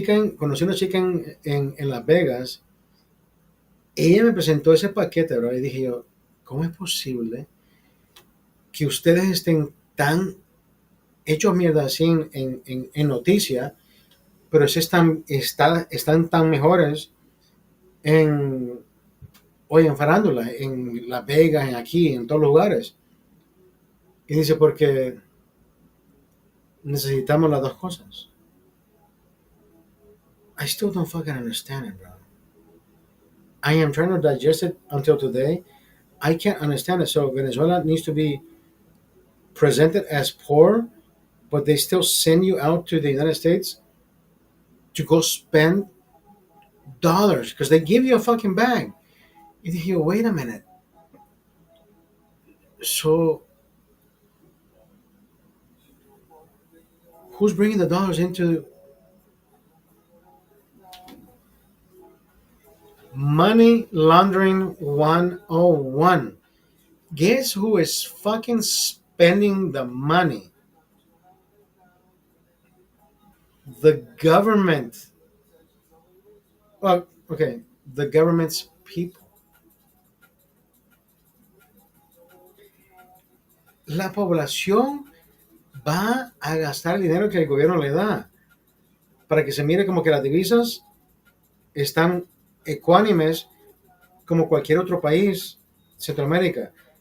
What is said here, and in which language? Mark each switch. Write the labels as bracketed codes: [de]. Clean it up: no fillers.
[es] Conocí una chica en Las Vegas. Ella me presentó ese paquete, bro, y dije yo, ¿cómo es posible que ustedes estén tan hechos mierda así en noticia, pero están tan mejores en, hoy en farándula, en Las Vegas, aquí, en todos lugares? Y dice, porque necesitamos las dos cosas. [en] I still don't fucking understand it, bro. I am trying to digest it until today. I can't understand it. So Venezuela needs to be presented as poor, but they still send you out to the United States to go spend dollars because they give you a fucking bag. You think, wait a minute. So who's bringing the dollars into money laundering 101? Guess who is fucking spending the money? The government. Well, okay, the government's people. [es] La población va a gastar el dinero que el gobierno le da para que se mire como que las divisas están ecuánimes como cualquier otro país, Centroamérica.